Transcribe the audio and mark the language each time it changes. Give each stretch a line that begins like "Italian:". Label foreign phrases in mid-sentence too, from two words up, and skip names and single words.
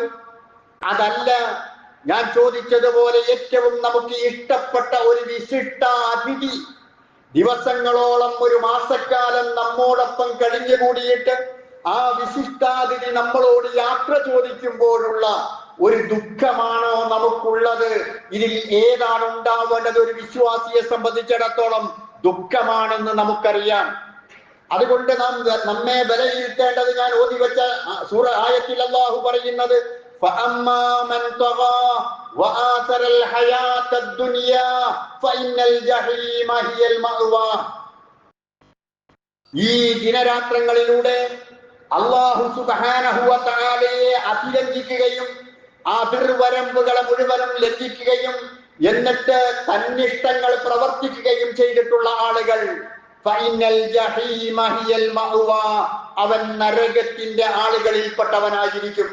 Malayalam: അതല്ല, ഞാൻ ചോദിച്ചതുപോലെ ഏറ്റവും നമുക്ക് ഇഷ്ടപ്പെട്ട ഒരു വിശിഷ്ട അതിഥി ദിവസങ്ങളോളം, ഒരു മാസക്കാലം നമ്മോടൊപ്പം കഴിഞ്ഞുകൂടിയിട്ട് ആ വിശിഷ്ടാതിഥി നമ്മളോട് യാത്ര ചോദിക്കുമ്പോഴുള്ള ഒരു ദുഃഖമാണോ നമുക്കുള്ളത്? ഇതിൽ ഏതാണ് ഉണ്ടാവേണ്ടത്? ഒരു വിശ്വാസിയെ സംബന്ധിച്ചിടത്തോളം ദുഃഖമാണെന്ന് നമുക്കറിയാം. അതുകൊണ്ട് നമ്മെ വിലയിരുത്തേണ്ടത്, ഞാൻ ഓതി വെച്ച സൂറ ആയത്തിൽ അല്ലാഹു പറയുന്നത്,
Arabic: فَأَمَّا مَنْ طَغَى وَآثَرَ الْحَيَاةَ الدُّنْيَا فَإِنَّ الْجَحِيمَ هِيَ الْمَأْوَى.
Malayalam: ഈ ദിനരാത്രങ്ങളിലൂടെ
Arabic: الله سبحانه وتعالى
Malayalam: അതിലംഘിക്കുകയും അതിർവരമ്പുകളെ മുഴുവനും ലംഘിക്കുകയും എന്നിട്ട് തന്നിഷ്ടങ്ങൾ പ്രവർത്തിക്കുകയും ചെയ്തിട്ടുള്ള ആളുകൾ,
Arabic: فإن الجحيم هي المأوى,
Malayalam: അവൻ നരകത്തിന്റെ ആളുകളിൽപ്പെട്ടവനായിരിക്കും.